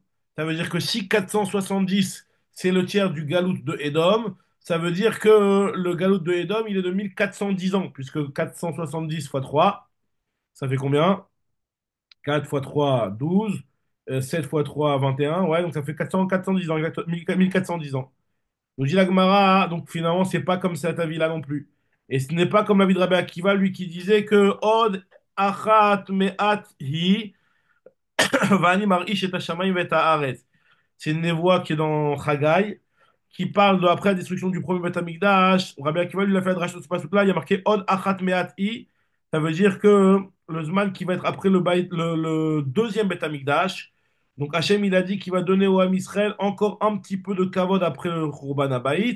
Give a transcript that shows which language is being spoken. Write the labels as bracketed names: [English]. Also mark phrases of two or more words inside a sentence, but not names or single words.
[French] Ça veut dire que si 470, c'est le tiers du galoute de Édom, ça veut dire que le galoute de Édom, il est de 1410 ans, puisque 470 fois 3, ça fait combien? 4 fois 3 12 7 fois 3 21 ouais, donc ça fait 410 ans, 1410 ans. Donc dit la Gemara, donc finalement, c'est pas comme cet avis-là non plus. Et ce n'est pas comme l'avis de Rabbi Akiva, lui qui disait que [Hebrew] עוד אחת מעט היא ואני מרעיש את השמים ואת הארץ. [French] C'est une névoie qui est dans Chagai, qui parle de, après la destruction du premier Beth Amikdash. Rabbi Akiva, lui, il a fait la drache de ce passage-là, il y a marqué [Hebrew] עוד אחת מעט היא. [French] Ça veut dire que le Zman qui va être après le deuxième Beth Amikdash, donc Hachem, il a dit qu'il va donner au Ham Israël encore un petit peu de kavod après le [Hebrew] חורבן הבית.